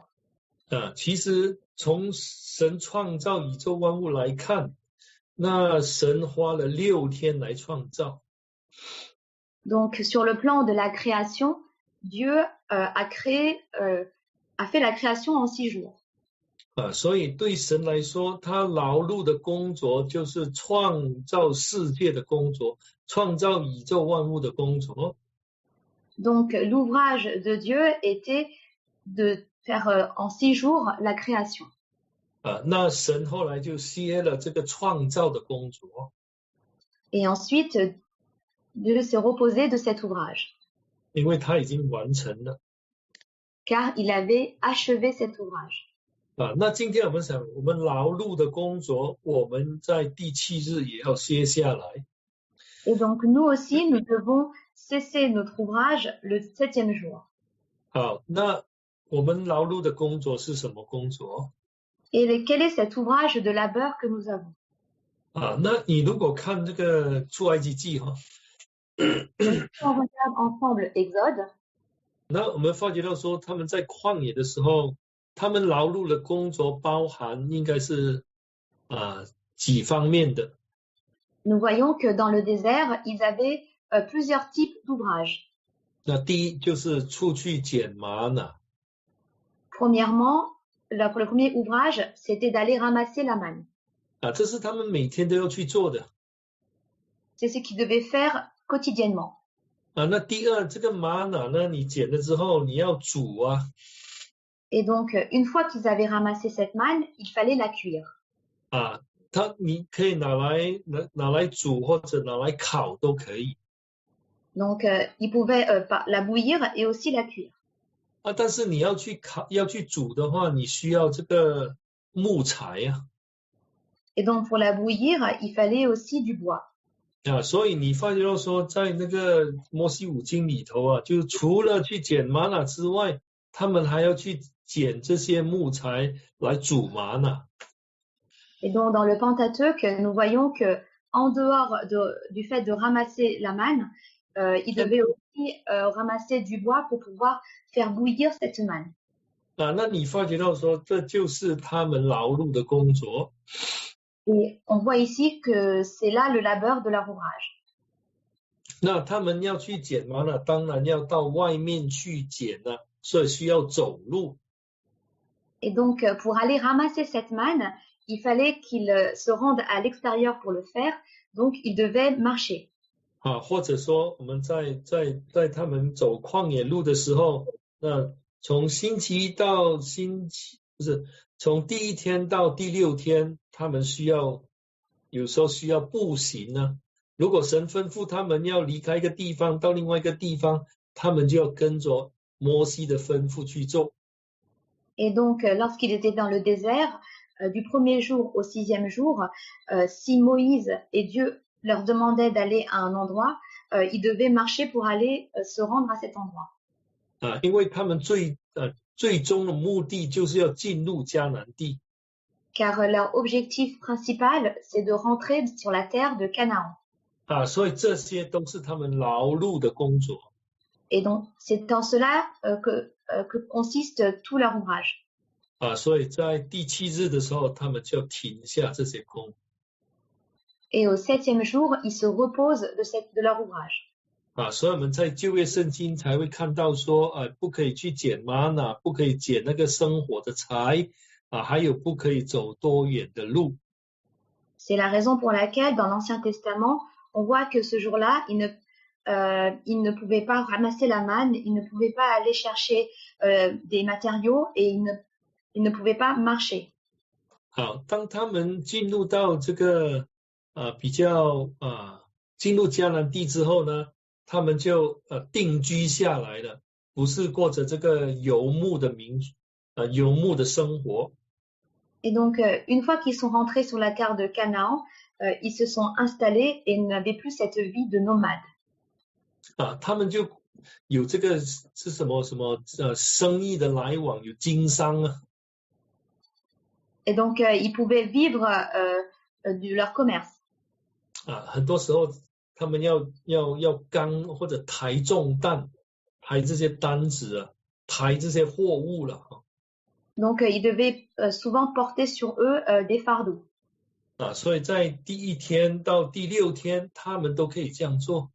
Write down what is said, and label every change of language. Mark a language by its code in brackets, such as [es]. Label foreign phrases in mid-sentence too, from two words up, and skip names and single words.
[zh] 其实从神创造宇宙万物来看，那神花了6天来创造。 [fr] Donc sur le plan de la création, Dieu a fait la création en 6 jours. [zh] 所以对神来说，他劳碌的工作就是创造世界的工作，创造宇宙万物的工作。 [fr] Donc l'ouvrage de Dieu était de faire en 6 jours la création. [zh] 那神后来就歇了这个创造的工作。 [fr] Et ensuite, Dieu s'est reposé de cet ouvrage. [zh] 因为他已经完成了。 [fr] Car il avait achevé cet ouvrage. [zh] 那今天我们想，我们劳碌的工作，我们在第7日也要歇下来。 [fr] Et donc nous aussi, nous devons cesser notre ouvrage le 7e jour. [zh] 好，那我们劳碌的工作是什么工作？ [fr] Et quel est cet ouvrage de labeur que nous avons? [zh] 那你如果看这个出埃及记哈， [fr] On regarde ensemble Exode. [zh] 那我们发觉到说，他们在旷野的时候，他们劳碌的工作包含应该是几方面的。 [fr] Nous voyons que dans le désert, ils avaient plusieurs types d'ouvrages. [zh] 那第一就是出去捡玛瑙。 [fr] Premièrement, le premier ouvrage, c'était d'aller ramasser la manne. [zh] 这是他们每天都要去做的。 [fr] C'est ce qu'ils devaient faire quotidiennement. [zh] 那第二，这个玛瑙呢，你捡了之后你要煮啊。 [fr] Et donc, une fois qu'ils avaient ramassé cette manne, il fallait la cuire. [zh] 你可以拿来煮或者拿来烤都可以。 [fr] Donc, ils pouvaient la bouillir et aussi la cuire. [zh] 但是你要去烤要去煮的话，你需要这个木材啊。 [fr] Et donc, pour la bouillir, il fallait aussi du bois. [zh] 所以你发觉到说，在那个摩西五经里头啊，就除了去捡玛瑙之外，他们还要去捡这些木材来煮玛瑙。 [fr] Et donc, dans le Pentateuque, nous voyons que, en dehors du fait de ramasser la manne, ils devaient aussi ramasser du bois pour pouvoir faire bouillir cette manne. [zh] 那你发觉到说，这就是他们劳碌的工作。 [fr] Et on voit ici que c'est là le labeur de leur ouvrage. [zh] 那他们要去捡玛瑙，当然要到外面去捡了，所以需要走路。 [fr] Et donc, pour aller ramasser cette manne, il fallait qu'ils se rendent à l'extérieur pour le faire, donc ils devaient marcher. [zh] 或者说我们在他们走旷野路的时候，那从星期一到从第1天到第6天，他们有时候需要步行呢。如果神吩咐他们要离开一个地方到另外一个地方，他们就要跟着摩西的吩咐去做。 [fr] Et donc, lorsqu'ils étaient dans le désert, du premier jour au 6e jour, si Moïse et Dieu leur demandaient d'aller à un endroit, ils devaient marcher pour aller se rendre à cet endroit. [zh] 因为他们最终的目的就是要进入迦南地。 [fr] Car leur objectif principal, c'est de rentrer sur la terre de Canaan. [zh] 所以这些都是他们劳碌的工作。 [fr] Et donc, c'est en cela que consiste tout leur ouvrage. [zh] 所以在第7日的时候，他们就停下这些工。 [fr] Et au 7e jour, ils se reposent de leur ouvrage. [zh] 所以我们在旧约圣经才会看到说，不可以去捡玛瑙，不可以捡那个生活的柴，还有不可以走多远的路。 [fr] C'est la raison pour laquelle, dans l'Ancien Testament, on voit que ce jour-là, ils ne pouvaient pas ramasser la manne, ils ne pouvaient pas aller chercher des matériaux et ils ne pouvaient pas marcher. [zh] 当他们进入到这个比较进入迦南地之后呢，他们就定居下来了，不是过着这个游牧的生活。 [fr] Et donc, une fois qu'ils sont rentrés sur la terre de Canaan, ils se sont installés et n'avaient plus cette vie de nomade. [zh] 他们就有这个是什么生意的来往，有经商啊。 [fr] Et donc, ils pouvaient vivre de leur commerce. [zh] 很多时候他们要扛或者抬重担，抬这些单子啊，抬这些货物了。 [fr] Donc, ils devaient souvent porter sur eux des fardeaux. [zh] 所以在第1天到第6天，他们都可以这样做。